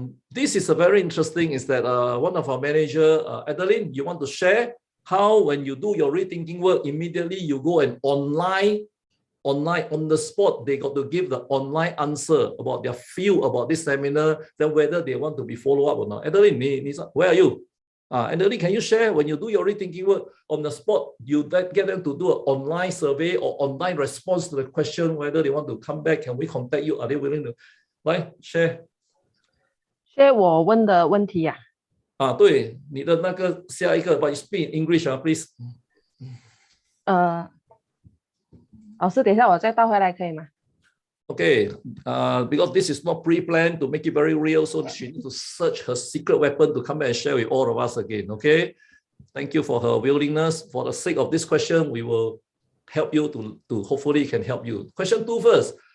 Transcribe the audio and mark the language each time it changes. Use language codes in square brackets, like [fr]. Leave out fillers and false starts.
[en] This is a very interesting, is that one of our manager, Adeline, you want to share how when you do your rethinking work, immediately you go and online on the spot, they got to give the online answer about their feel about this seminar, then whether they want to be follow up or not. Adeline, where are you? Adeline, can you share when you do your rethinking work on the spot, you get them to do an online survey or online response to the question whether they want to come back? Can we contact you? Are they willing to? [zh] 来 share share 我问的问题呀。对，你的那个下一个 [en] ，but you speak in English please. [zh] 老师，等一下我再倒回来可以吗？ [en] Okay, because this is not pre-planned to make it very real, so she needs to search her secret weapon to come back and share with all of us again. Okay, thank you for her willingness. For the sake of this question, we will help you to hopefully can help you. Question 2 first.